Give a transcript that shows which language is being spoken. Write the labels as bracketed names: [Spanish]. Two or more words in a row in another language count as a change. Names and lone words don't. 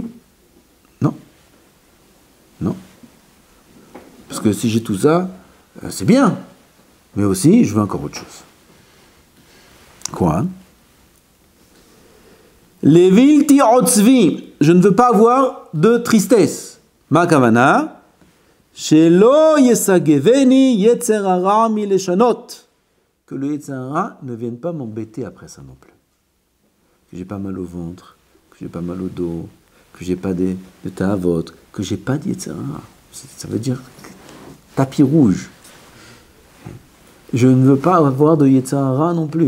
[French] Non. Non. Parce que si j'ai tout ça, c'est bien. Mais aussi, je veux encore autre chose. [Hebrew] Quoi? לבלתי עצבי. [French] Je ne veux pas avoir de tristesse. [Hebrew] מה כוונה. שלא ישגבני יצר הרע מלשנות. [French] Que le [Hebrew] יצר הרע [French] ne vienne pas m'embêter après ça non plus. Que j'ai pas mal au ventre, que j'ai pas mal au dos, que j'ai pas de ta'avot, que j'ai pas de [Hebrew] יצר הרע. [French] Ça veut dire tapis rouge. Je ne veux pas avoir de [Hebrew] יצר הרע [French] non plus.